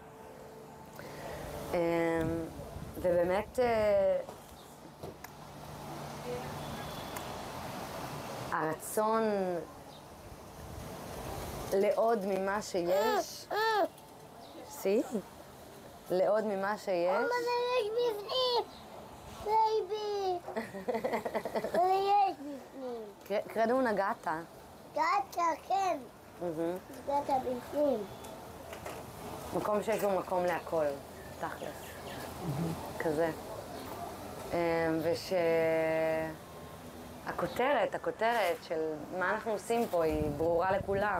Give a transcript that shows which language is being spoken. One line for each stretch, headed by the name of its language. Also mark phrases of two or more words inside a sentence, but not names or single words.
Hebrew: ובאמת הרצון לעוד ממה שיש, לעוד ממה שיש. אמא, זה יש בפנים! בייבי! זה יש בפנים.
Italian: credo una gatta.
Hebrew: גאטה, כן. גאטה בפנים. מקום שיש בו מקום להכל, תכלס. כזה. הכותרת של מה אנחנו עושים פה היא ברורה לכולם.